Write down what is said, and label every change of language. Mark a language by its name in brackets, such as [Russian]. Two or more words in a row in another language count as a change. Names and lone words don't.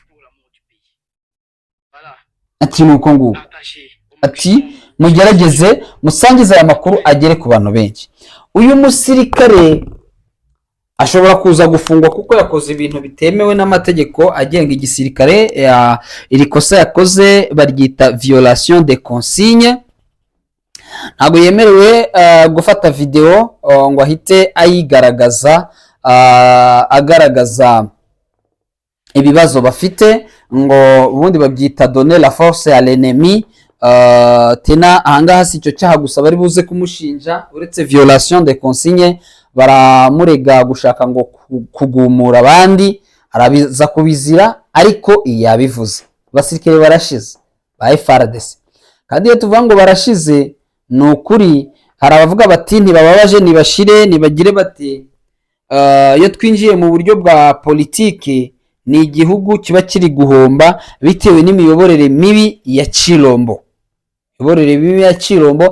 [Kinyarwanda] Ati nuko nguko. Ati mugerageze musangize aya makuru agere ku bantu benshi. Uyu musirikare ashobora kuza gufungwa kuko yakoze ibintu bitemewe n'amategeko agenga igisirikare. Iri kosa yakoze baryita [French] violation de consigne. [Kinyarwanda] Ntabwo yemerewe gufata video ngo ahite ayigaragaza, agaragaza ibibazo bafite, ngo ubundi babyita [French] donner la force à l'ennemi. [Kinyarwanda] Tena ahangaha si cyo cyaha gusa bari buze kumushinja, uretse [French] violation de consigne [Kinyarwanda] baramurega gushaka ngo kugumura abandi, arabiza kubizira, ariko yabivuze. Basirikare barashize ba FARDC, kandi iyo tuvuga ngo barashize ni ukuri. Hari abavuga bati ntibababaje, nibashire, nibagire bati iyo twinjiye mu buryo bwa politike ni igihugu kiba kiri guhomba bitewe n'imiyoborere mibi ya Chilombo, imiyoborere mibi ya Chilombo.